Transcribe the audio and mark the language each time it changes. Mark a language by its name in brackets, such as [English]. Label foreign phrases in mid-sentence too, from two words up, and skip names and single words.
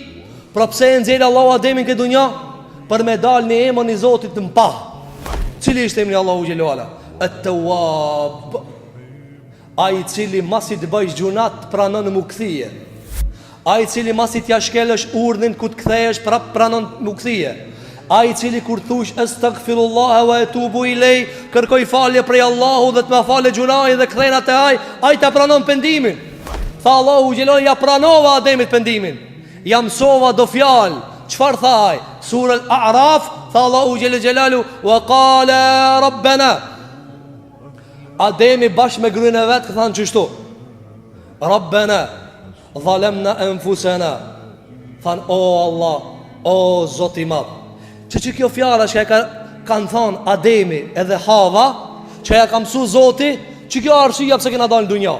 [Albanian] Pra pse e nxjerr Allahu Ademin këtë dunja? Për me dalë në emën i Zotit të mpa. Cili ishte emri Allahu xhelalu ala? At-Tawwab. Ai i cili masi të bëjsh gjunat pranon mu kthije. Ai i cili masi t'ja shkelësh urdhin ku të kthehesh prap pranon mu kthije. Ai i cili kur thush [Arabic] astaghfirullah wa atubu ilay, [Albanian] kërkoj falje prej Allahut dhe të më falë gjunat dhe kthenat e ai ta pranon pendimin. Tha Allahu xhelalu, ja pranova Ademit pendimin. Ja mësova do fjalë. Çfarë tha ai? Sura Al-A'raf, tha Allahu xhelalu xhelalu, [Arabic] wa qala rabbana. [Albanian] Ademi bashkë me gruën e vet thanë çështu. [Arabic] Rabbana zalamna anfusana. [Albanian] Than o Allah, o Zoti i Madh. Që kjo fjala që kanë thonë Ademi edhe Hava, që ja ka mësu Zoti, që kjo arsyeja pse kena dalë në dunja.